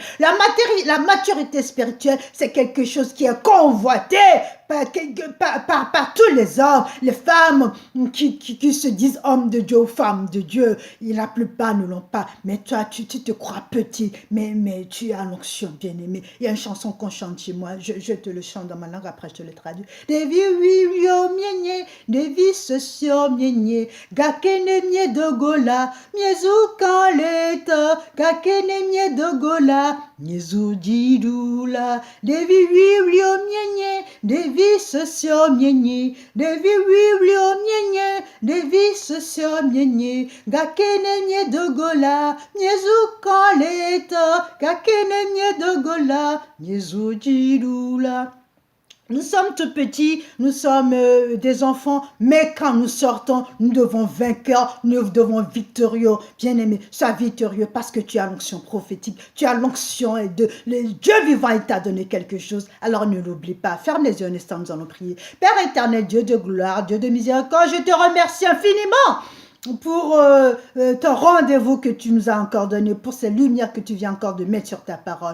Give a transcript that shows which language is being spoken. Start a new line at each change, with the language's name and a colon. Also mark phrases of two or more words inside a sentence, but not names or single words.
French: La maturité spirituelle, c'est quelque chose qui est convoité par tous les hommes, les femmes qui se disent hommes de Dieu ou femmes de Dieu. La plupart ne l'ont pas. Mais toi, tu te crois petit, mais tu as l'onction, bien-aimé. Il y a une chanson qu'on chante chez moi. Je te le chante dans ma langue, après je te le traduis.
Ewe: Devi wivio mienye, devi sosio mienye, gakene mie dogola, miezu kaleta, gakene mie dogola, miezu didula, devi wivio mienye, devi sosio mienye, devi wivio mienye, devi sosio mienye, gakene mie dogola, miezu kaleta, gakene mie dogola, miezu didula.
French: Nous sommes tout petits, nous sommes des enfants, mais quand nous sortons, nous devons vainqueurs, nous devons victorieux. Bien-aimé, sois victorieux parce que tu as l'onction prophétique, tu as l'onction de Dieu vivant, il t'a donné quelque chose. Alors ne l'oublie pas. Ferme les yeux un instant, nous allons prier. Père éternel, Dieu de gloire, Dieu de miséricorde, je te remercie infiniment pour ton rendez-vous que tu nous as encore donné, pour ces lumières que tu viens encore de mettre sur ta parole.